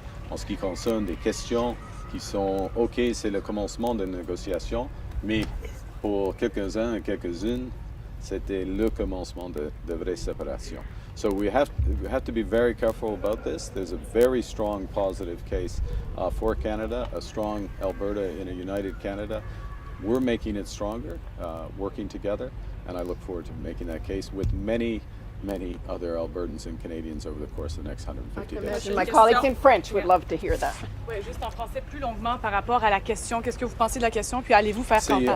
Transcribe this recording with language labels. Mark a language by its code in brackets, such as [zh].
[fr] En ce qui concerne des questions qui sont OK, c'est le commencement de négociations, mais pour quelques-uns et quelques-unes, c'était le commencement de vraie séparation. [en] So we have to be very careful about this. There's a very strong positive case for Canada, a strong Alberta in a united Canada. We're making it stronger, working together, and I look forward to making that case with many other Albertans and Canadians over the course of the next 150 days. My colleagues in French would love to hear that. [fr] Oui, juste en français plus longuement par rapport à la question. Qu'est-ce que vous pensez de la question, puis allez-vous faire campagne?